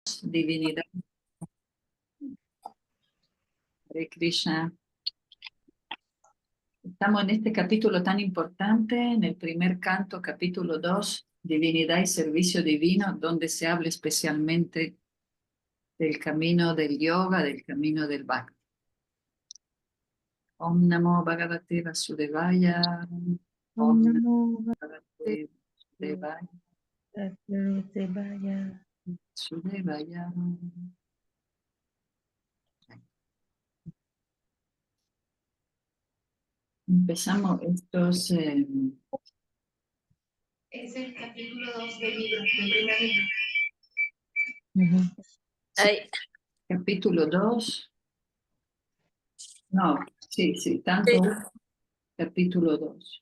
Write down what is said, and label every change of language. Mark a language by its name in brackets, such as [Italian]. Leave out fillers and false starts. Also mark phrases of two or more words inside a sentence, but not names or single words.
[Spanish] divinidad. Hare Krishna. Estamos en este capítulo tan importante, en el primer canto, capítulo 2, Divinidad y Servicio Divino, donde se habla especialmente del camino del yoga, del camino del bhakti. [Sanskrit] Om Namo Bhagavate Vasudevaya. Om Namo Bhagavate Vasudevaya. Vasudevaya. [Spanish] Empezamos estos... Es el capítulo 2 del libro, del primer libro. Sí, capítulo 2. No, sí, tanto capítulo 2.